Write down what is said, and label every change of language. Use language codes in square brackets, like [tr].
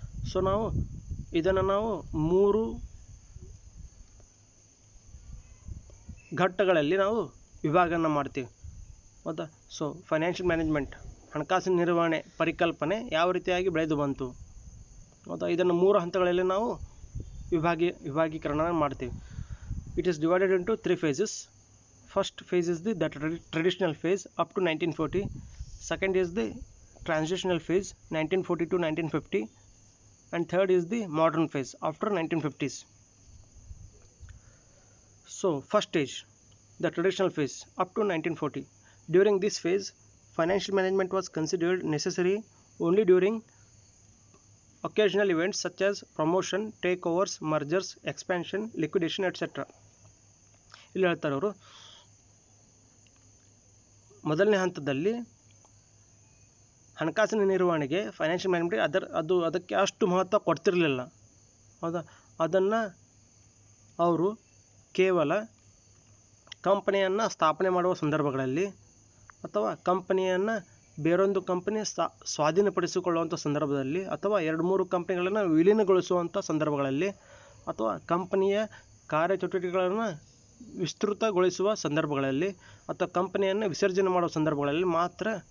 [kn] So ಇದನ್ನು ನಾವು 3 ಘಟ್ಟಗಳಲ್ಲಿ ನಾವು ವಿಭಾಗನ ಮಾಡ್ತೀವಿ. ಹೌದಾ? ಸೊ ಫೈನಾನ್ಷಿಯಲ್ ಮ್ಯಾನೇಜ್ಮೆಂಟ್, ಹಣಕಾಸಿನ ನಿರ್ವಹಣೆ ಪರಿಕಲ್ಪನೆ ಯಾವ ರೀತಿಯಾಗಿ ಬೆಳೆದು ಬಂತು. ಹೌದಾ? ಇದನ್ನು 3 ಹಂತಗಳಲ್ಲಿ ನಾವು ವಿಭಾಗೀಕರಣ ಮಾಡ್ತೀವಿ. [en] It is divided into 3 phases. First phase is the traditional phase up to 1940. Second is the transitional phase 1940 to 1950. And third is the modern phase after 1950s. So first stage, the traditional phase up to 1940. During this phase, financial management was considered necessary only during occasional events such as promotion, takeovers, mergers, expansion, liquidation, etc. [kn] ಇಲ್ಲಿ ಹೇಳ್ತಾರೆ ಅವರು, ಮೊದಲನೇ ಹಂತದಲ್ಲಿ ಹಣಕಾಸಿನ ನಿರ್ವಹಣೆಗೆ financial management ಅದಕ್ಕೆ ಅಷ್ಟು ಮಹತ್ವ ಕೊಡ್ತಿರಲಿಲ್ಲ. ಹೌದಾ? ಅದನ್ನು ಅವರು ಕೇವಲ ಕಂಪನಿಯನ್ನು ಸ್ಥಾಪನೆ ಮಾಡುವ ಸಂದರ್ಭಗಳಲ್ಲಿ ಅಥವಾ ಕಂಪನಿಯನ್ನು ಬೇರೊಂದು ಕಂಪನಿ ಸ್ವಾಧೀನಪಡಿಸಿಕೊಳ್ಳುವಂಥ ಸಂದರ್ಭದಲ್ಲಿ ಅಥವಾ 2-3 ಕಂಪನಿಗಳನ್ನು ವಿಲೀನಗೊಳಿಸುವಂಥ ಸಂದರ್ಭಗಳಲ್ಲಿ ಅಥವಾ ಕಂಪನಿಯ ಕಾರ್ಯಚಟುವಟಿಕೆಗಳನ್ನು ವಿಸ್ತೃತಗೊಳಿಸುವ ಸಂದರ್ಭಗಳಲ್ಲಿ ಅಥವಾ ಕಂಪನಿಯನ್ನು ವಿಸರ್ಜನೆ ಮಾಡುವ ಸಂದರ್ಭಗಳಲ್ಲಿ ಮಾತ್ರ